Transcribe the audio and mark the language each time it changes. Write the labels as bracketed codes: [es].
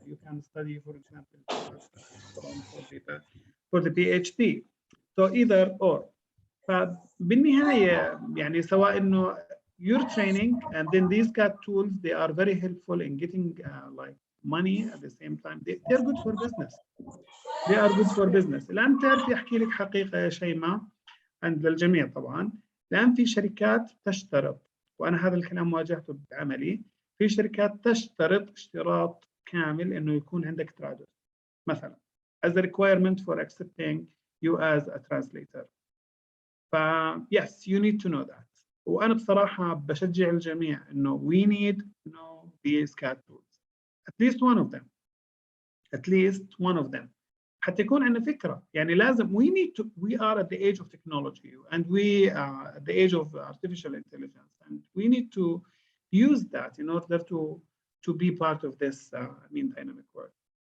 [en] You can study, for example, for the PhD. So either or. [ar] فبالنهاية يعني سواء إنه [en] you're training and then these CAT tools, they are very helpful in getting like money at the same time. They're good for business. They are good for business. [ar] الآن تعرفي أحكي لك حقيقة يا شيماء عند للجميع طبعا. الآن في شركات تشترط، وأنا هذا الكلام واجهته بعملي، في شركات تشترط اشتراط كامل إنه يكون عندك ترادس مثلا [en] as a requirement for accepting you as a translator. yes, you need to know that. [ar] وأنا بصراحة بشجع الجميع إنه [en] we need to know these CAT tools. At least one of them. At least one of them. [ar] حتى يكون عندنا فكرة. يعني لازم [en] we are at the age of technology and we are at the age of artificial intelligence, and we need to use that in order to be part of this dynamic world.